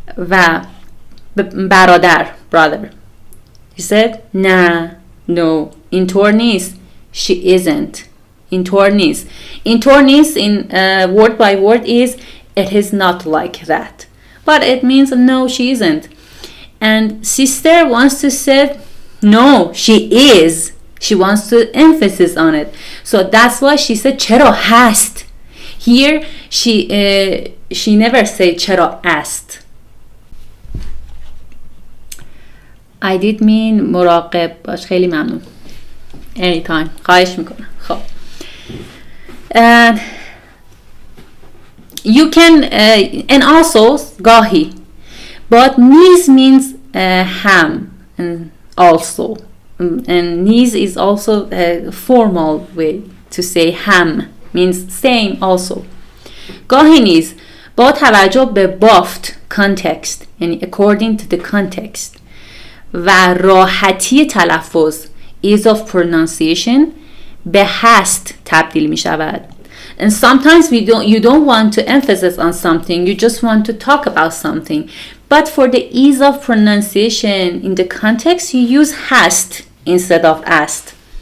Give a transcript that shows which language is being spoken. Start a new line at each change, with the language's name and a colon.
Persian: و برادر brother.
English: He said نه no
Persian: اینطور نیست.
English: She isn't.
Persian: اینطور نیست. اینطور نیست
English: in word by word is it is not like that. But it means no she isn't. And sister wants to say no she is. She wants to emphasis on it. So that's why she said
Persian: چرا هست.
English: Here she never said
Persian: چرا است.
English: I did mean
Persian: مراقب باش. خیلی ممنون. Anytime. خواهش میکنم. خب.
English: You can and also گاهی. But knees means ham and also. And knees is also a formal way to say ham means same also.
Persian: گاهی نیز با توجه به بافت context یعنی
English: according to the context
Persian: و راحتی تلفظ
English: ease of pronunciation
Persian: به هست تبدیل می شود.
English: And sometimes you don't want to emphasize on something, you just want to talk about something. But for the ease of pronunciation in the context, you use hast instead of asked.